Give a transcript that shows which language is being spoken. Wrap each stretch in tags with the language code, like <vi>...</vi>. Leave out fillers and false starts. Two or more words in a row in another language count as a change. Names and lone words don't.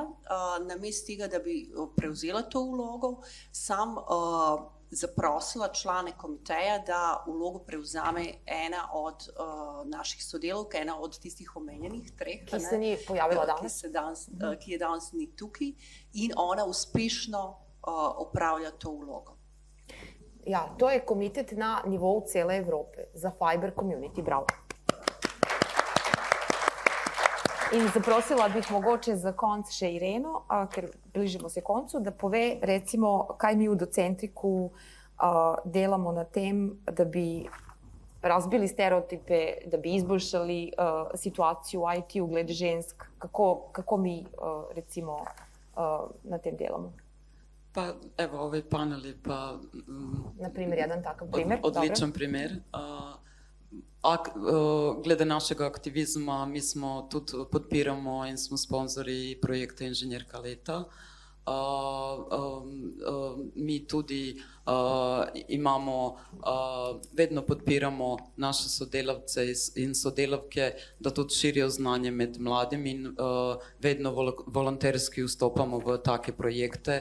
<sl>Namesto tega, da bi prevzela to vlogo, sam zaprosila člane komiteja, da vlogo prevzame ena od naših sodelavk, ena od tistih omenjenih treh. Ki se ni pojavila danes. Ki je danes ni tukaj in ona uspešno opravlja to vlogo. Ja, to je komitet na nivou cele Evrope za</sl> <en>Fiber community.</en> <sl>Bravo. In zaprosila bih mogoče za konc še Ireno, ker bližimo se koncu, da pove recimo kaj mi v Docentriku delamo na tem, da bi razbili stereotipe, da bi izboljšali</sl> <hr>situaciju u IT-u</hr> <sl>glede žensk, kako mi recimo na tem delamo.</sl> <hr>Pa evo ovaj panel je pa na primjer jedan takav primjer. Odličan primjer.</hr> <sl>Glede našega aktivizma mi smo tudi podpiramo in smo sponzori projekta Inženjerka leta. Mi tudi imamo, vedno podpiramo naše sodelavce in sodelavke, da tudi širijo znanje med mladimi in vedno volonterski vstopamo v take projekte.</sl>